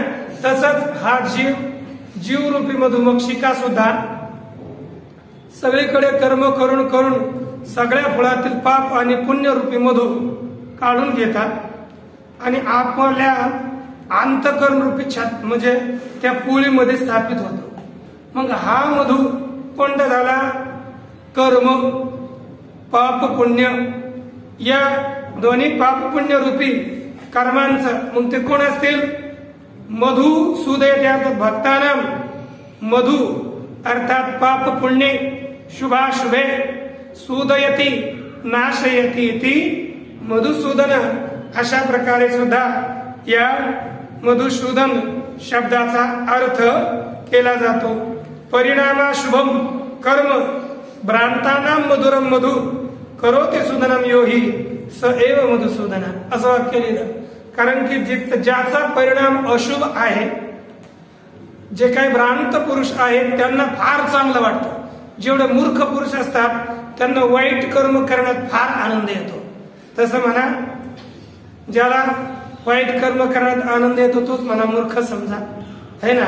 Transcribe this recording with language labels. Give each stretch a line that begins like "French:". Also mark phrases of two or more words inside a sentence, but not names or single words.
Marathi: तसंच हा जीवरूपी मधुमक्षिका सुद्धा सगळीकडे कर्म करून सगळ्या फळातील पाप आणि पुण्यरूपी मधु काढून घेतात आणि आपल्या अंतःकरण रूपी छात म्हणजे त्या पोळीमध्ये स्थापित होतो. मग हा मधु कोणता झाला? कर्म पाप पुण्य. या दोन्ही पाप पुण्य रूपी कर्मांचं मग ते कोण असतील?
Sanskrit: मधु सूदयति अर्थात भक्तानां मधु अर्थात पाप पुण्य शुभाशुभे सूदयति नाशयति इति मधुसूदन.
Marathi: अशा प्रकारे सुद्धा या मधुसूदन शब्दाचा अर्थ केला जातो.
Sanskrit: परिणामा शुभम कर्म भ्रांतानां मधुरम मधु करोति सुदनम योही स एव मधुसूदन
Marathi: असं वाक्य लिहिलं. कारण की ज्याचा परिणाम अशुभ आहे, जे काही भ्रांत पुरुष आहेत त्यांना फार चांगलं वाटतं. जेवढे मूर्ख पुरुष असतात त्यांना वाईट कर्म करण्यात फार आनंद येतो. तसं म्हणा, ज्याला वाईट कर्म करण्यात आनंद येतो तोच म्हणा मूर्ख समजा,
Hindi: है ना.